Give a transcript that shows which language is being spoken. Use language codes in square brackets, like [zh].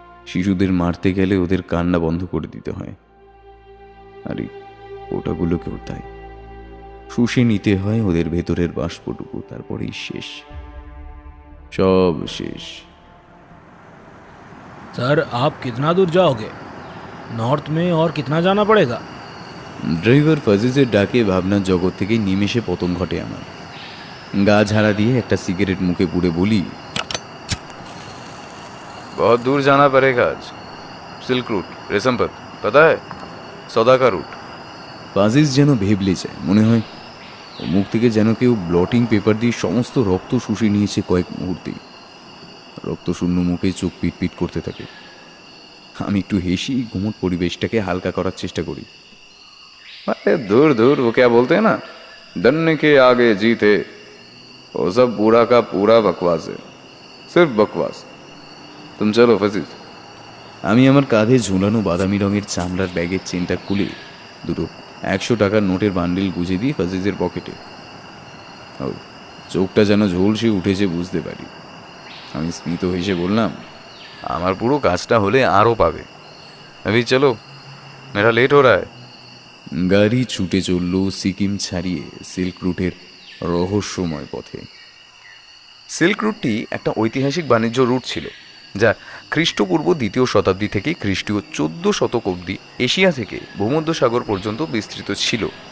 [bn] শিশুদের মারতে গেলে ওদের কান্না বন্ধ করে দিতে হয়, আর এই ওটাগুলোকেও তাই শুষে নিতে হয় ওদের ভেতরের বাষ্পটুকু, তারপরেই শেষ, সব শেষ। [hi] सर आप कितना दूर जाओगे? नॉर्थ में और कितना जाना पड़ेगा? [bn] ড্রাইভার ফাজিজের ডাকে ভাবনার জগৎ থেকে নিমেষে পতন ঘটে আমার। গা ঝাড়া দিয়ে একটা সিগারেট মুখে পুড়ে বলি, [hi] बहुत दूर जाना पड़ेगा आज, सिल्क रूट, रेशम पथ, पता है, सौदा का रूट। [bn] ফাজিজ যেন ভেবলে যায়, মনে হয় ও মুখ থেকে যেন কেউ ব্লটিং পেপার দিয়ে সমস্ত রক্ত শুষে নিয়েছে কয়েক মুহূর্তেই। রক্ত শূন্য মুখে চোখ পিটপিট করতে থাকে। আমি একটু হেসি, ঘুমট পরিবেশটাকে হালকা করার চেষ্টা করি। [hi] अरे दूर दूर, वो क्या बोलते हैं ना, डरने के आगे जीत है, वो सब पूरा का पूरा बकवास है, सिर्फ बकवास। तुम चलो फजीज। [bn] আমি আমার কাঁধে ঝুলানো বাদামি রঙের চামড়ার ব্যাগের চেনটা খুলে দুটো 100 টাকার নোটের বান্ডিল গুজে দিই ফাজিজের পকেটে। ও চোখটা যেন ঝলসে উঠেছে বুঝতে পারি। আমি স্মিত হেসে বললাম, আমার পুরো কাজটা হলে আরও পাবে। [hi] अभी चलो, मेरा लेट हो रहा है। [bn] গাড়ি ছুটে চলল সিকিম ছাড়িয়ে সিল্ক রুটের রহস্যময় পথে। সিল্ক রুটটি একটা ঐতিহাসিক বাণিজ্য রুট ছিল, যা খ্রিস্টপূর্ব 2য় শতাব্দী থেকে খ্রিস্টীয় 14 শতক অবধি এশিয়া থেকে ভূমধ্যসাগর পর্যন্ত বিস্তৃত ছিল।